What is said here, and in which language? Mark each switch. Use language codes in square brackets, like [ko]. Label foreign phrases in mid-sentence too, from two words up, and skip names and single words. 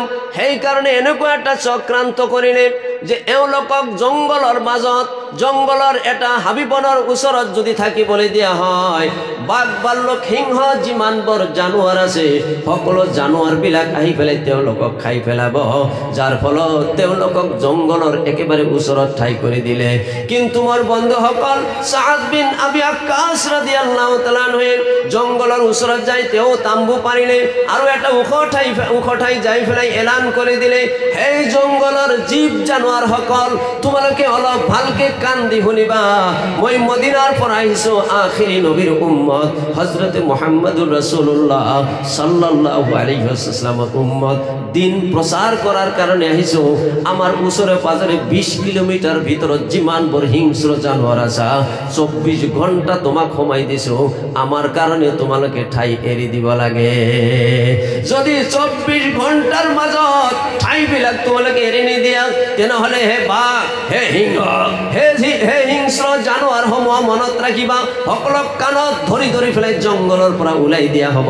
[as] সেইকাৰণে এনেকুৱা এটা চক্ৰান্ত কৰিলে যে এওঁলোকক জংঘলৰ মাজত, জংঘলৰ এটা হাবিবনৰ ওচৰত যদি থাকিবলৈ দিয়া হয়, বাঘ ভাল্লুক সিংহ যিমানবোৰ জানোৱাৰ আছে সকলো জানোৱাৰবিলাক আহি পেলাই তেওঁলোকক খাই পেলাব, যাৰ ফলত তেওঁলোকক জংঘলৰ একেবাৰে ওচৰত ঠাই কৰি দিলে। কিন্তু মোৰ বন্ধুসকল সাদ বিন আবি ওয়াক্কাস [ar] رضي الله تعالى عنه [as] জংঘলৰ ওচৰত যাই তেওঁ তাম্বু পাৰিলে আৰু এটা ওখ ঠাই যাই পেলাই এলান কৰি দিলে, হে জংঘলৰ জীৱ জানোৱাৰ সকল তোমালোকে অলপ ভালকে কাণ দি শুনিবা, মই মদিনাৰ পৰা আহিছো, আখিৰি নবীৰ উম্মত হযরত [ar] محمد رسول الله صلى الله عليه وسلم [as] উম্মত, দিন প্ৰচাৰ কৰাৰ কাৰণে আহিছো। আমাৰ ওচৰে পাজৰে 20 কিলোমিটাৰ ভিতৰত যিমানবোৰ হিংস্ৰ জানোৱাৰ আছে 24 ঘণ্টা তোমাক সোমাই দিছো, আমাৰ কাৰণে তোমালোকে ঠাই এৰি দিব লাগে। যদি 24 ঘণ্টাৰ মাজত ঠাইবিলাক তোমালোকে এৰি নিদিয়া তেনেহ'লে হে বাঘ, হে সিংহ, হে হিংস্ৰ জানোৱাৰসমূহ মনত ৰাখিবা, সকলক কাণত ধৰি ধৰি পেলাই জংঘলৰ পৰা ওলাই দিয়া হ'ব।